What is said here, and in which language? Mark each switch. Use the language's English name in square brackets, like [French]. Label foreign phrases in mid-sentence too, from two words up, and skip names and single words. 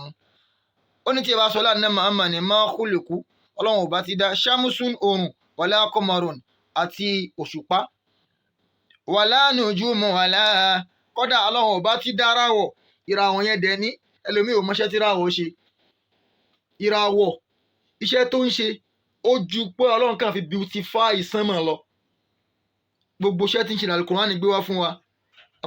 [Yoruba] Ó ní tí ẹ bá sọ Ànábì Muhammad ní [Arabic] ما خلق, [Yoruba] Ọlọ́run ò bá ti dá shamusun oòrùn [Arabic] ولا قمر [Yoruba] àti òṣùpá, [Arabic] ولا نجوم ولا, [Yoruba] kódà Ọlọ́run ò bá ti dára wọ̀. Ìràwọ̀ yẹn dẹ̀ ní ẹlòmíì ò mọṣẹ́ tí ìràwọ̀ ṣe. Ìràwọ̀ iṣẹ́ tó ń ṣe ó ju pé Ọlọ́run kàn fi beautify sánmọ̀ lọ. Gbogbo iṣẹ́ tí ń ṣe ní Al-Qur'an gbé wá fún wa.